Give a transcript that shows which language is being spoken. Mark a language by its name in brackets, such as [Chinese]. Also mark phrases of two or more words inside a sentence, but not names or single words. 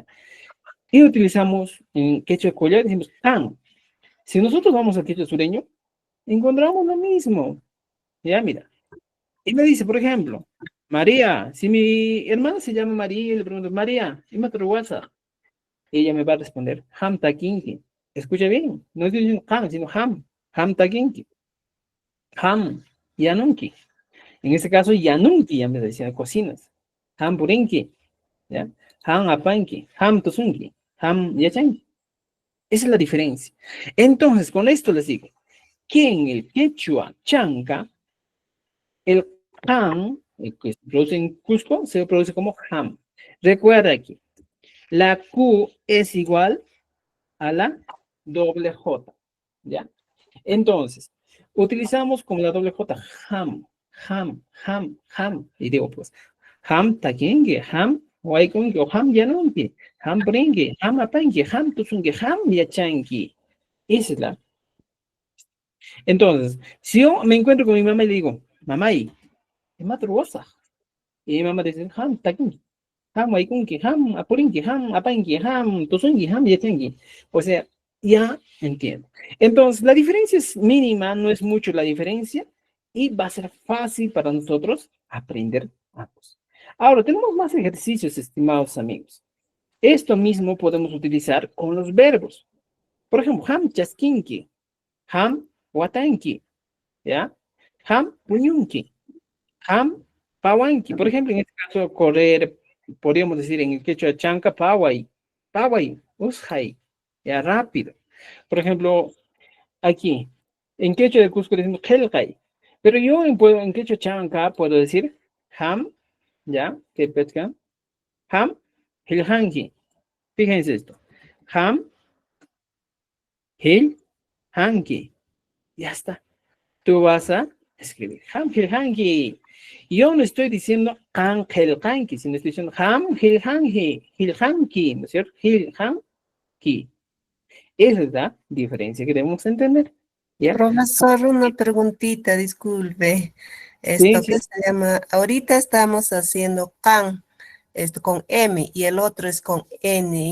[Spanish] Y utilizamos en quechua collar, decimos, tan. Si nosotros vamos al quechua sureño, encontramos lo mismo. Ya, mira. Y me dice, por ejemplo, María, si mi hermana se llama María y le pregunto, María, [Quechua] ¿y mata ruasa? [Spanish] Ella me va a responder, [Quechua] ham takinki. [Spanish] Escucha bien, no estoy diciendo ham, sino ham. [Quechua] Ham takinki. Ham yanunki. [Spanish] En este caso, yanunki ya me decía cocinas. [Quechua] Ham purinki. ¿Ya? Ham apanki. Ham tosunki. Ham yachanki. [Spanish] Esa es la diferencia. Entonces, con esto les digo que en el quechua chanca, el ham, el que se produce en Cusco, se produce como ham. Recuerda aquí, la Q es igual a la doble J, ¿ya? Entonces, utilizamos como la doble J, [Quechua] ham, ham, ham, ham. [Spanish] Y digo, pues, [Quechua] ham takengue, ham waikunge, o ham yanunge, ham bringue, ham apangue, ham tusunge, ham yachangi. [Spanish] Esa es la. Entonces, si yo me encuentro con mi mamá y le digo, mamá, ¿y matruosa? Y mi mamá dice, [Quechua] ham takengue. Ham waikunge, ham apuringe, ham apangue, ham tusunge, ham yachangi. [Spanish] O sea, ya entiendo. Entonces, la diferencia es mínima, no es mucho la diferencia, y va a ser fácil para nosotros aprender ambos. Ahora, tenemos más ejercicios, estimados amigos. Esto mismo podemos utilizar con los verbos. Por ejemplo, [Quechua] ham chaskinki, ham watanki, ¿ya? Ham puñunki, ham pawanki. [Spanish] Por ejemplo, en este caso, correr, podríamos decir en el quechua chanca, [Quechua] pawai, ushai. [Spanish] Ya rápido. Por ejemplo, aquí, en quechua de Cusco decimos kelkai. Pero yo en quechua chanca puedo decir ham, ¿ya? Que pescan. [Quechua] Ham, hilhangi. [Spanish] Fíjense esto. [Quechua] Ham, hilhangi. [Spanish] Ya está. Tú vas a escribir [Quechua] ham, hilhangi. [Spanish] Yo no estoy diciendo [Quechua] ham, hilhangi, [Spanish] sino estoy diciendo [Quechua] ham, hilhangi, [Spanish] ¿no es cierto? Hilhangi. Esa es la diferencia que debemos entender. ¿Ya? Profesor, una preguntita, disculpe. Sí, Esto sí. que se llama, ahorita estamos haciendo can, esto con M y el otro es con N.